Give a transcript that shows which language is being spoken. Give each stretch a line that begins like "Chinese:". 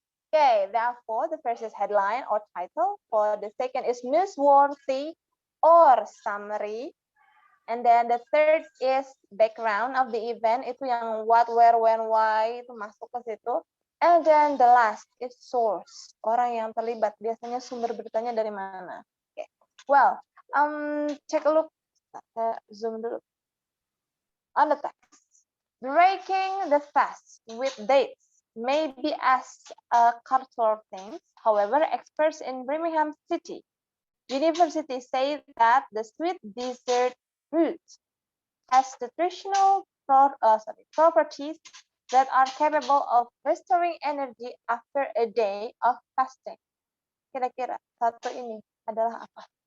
English: Okay, therefore the first is headline or title. For the second is newsworthy or summary. And then the third is background of the event.
Indonesian: Itu yang what, where, when, why itu masuk ke situ.
English: And then the last is source.
Indonesian: Orang yang terlibat biasanya sumber beritanya dari mana.
English: Okay. Well, take a look. Zoom dulu on the text. Breaking the fast with dates may be as a cultural thing. However, experts in Birmingham City University say that the sweet dessert fruit has nutritional properties that are capable of restoring energy after a day of fasting.
Indonesian: Kira-kira satu ini adalah apa?